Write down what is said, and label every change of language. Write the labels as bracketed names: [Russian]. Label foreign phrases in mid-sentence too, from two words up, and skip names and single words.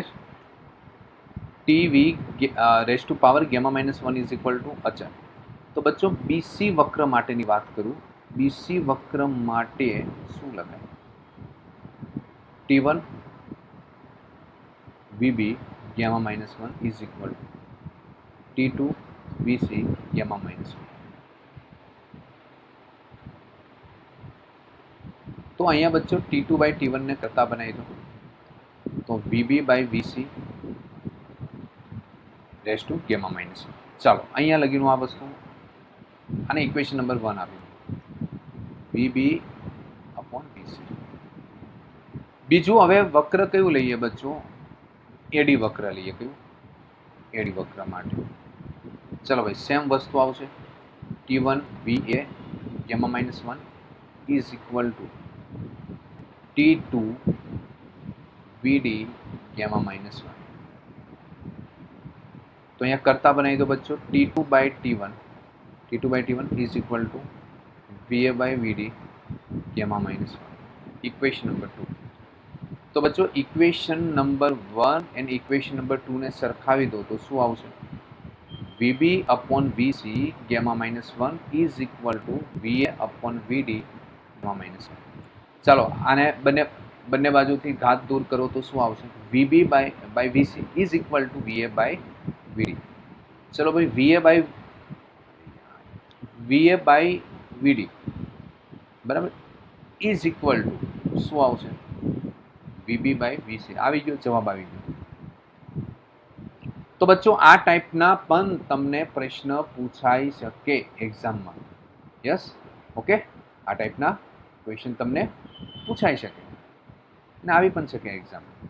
[English] TV raise to power gamma -1 is equal to અચ્છા. [Gujarati] તો બચ્ચો BC વક્ર માટેની વાત કરું. BC વક્ર માટે શું લખાય? [English] T1 VB gamma -1 is equal to T2 VC gamma -1. [Gujarati] તો અહીંયા બચ્ચો [English] T2 by T1 [Gujarati] ને કરતા બનાવી દો, તો [English] VB by VC raise to gamma -1. [Gujarati] ચાલો, અહીંયા લગીનું આ વસ્તુ, આને [English] equation number 1 [Gujarati] આપ્યું, [English] VB upon VC. [Gujarati] બીજું હવે વક્ર કયું લઈએ બચ્ચો? એડી વક્ર લઈએ. કયું? એડી વક્ર માટે ચલો ભાઈ સેમ વસ્તુ આવશે. [English] T1 VA gamma -1 is equal to T2 VD gamma -1. [Gujarati] તો અહીંયા કરતા બનાવી દો બચ્ચો. [English] T2 by T1 is equal to VA by VD gamma -1. equation number 2. [Gujarati] તો બચ્ચો [English] equation number 1 and equation number 2 [Gujarati] ને સરખાવી દો તો શું આવશે? [English] VB upon VC gamma -1 is equal to VA upon VD gamma -1. [Gujarati] ચાલો, આને બંને બાજુથી ઘાત દૂર કરો તો શું આવશે? [English] VB by VC is equal to VA by VD. [Gujarati] ચલો ભાઈ, [English] VA by VD બરાબર is equal to [Gujarati] શું આવશે? [English] VB by VC. [Gujarati] આવી ગયો જવાબ, આવી ગયો. તો બચ્ચો આ ટાઈપના પણ તમને પ્રશ્ન પૂછાઈ શકે એક્ઝામમાં. [English] yes, okay, [Gujarati] આ ટાઈપના ક્વેશ્ચન તમને પૂછાઈ શકે અને આવી પણ શકે એક્ઝામ.